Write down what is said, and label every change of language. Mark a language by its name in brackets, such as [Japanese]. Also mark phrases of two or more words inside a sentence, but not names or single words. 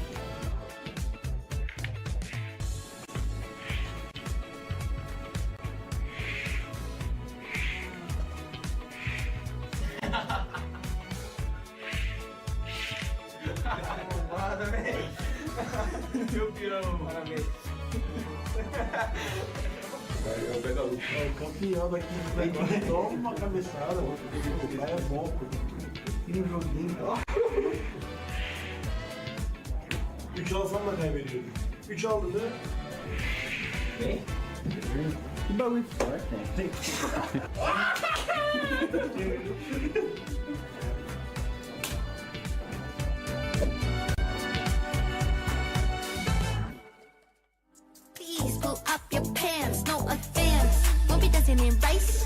[Portuguese] Roubada, velho. Meu pirão. Parabéns. Eu pego a luta. É o campeão daqui do negócio. Toma uma cabeçada, mano. O cara é bom, pô. E no joguinho, ó. [Turkish] 3 alsam da kaybediyordu. 3 aldın değil mi? Ne? Bir balık var. [English] Please pull up your pants, no offense. Won't be dancing in rice.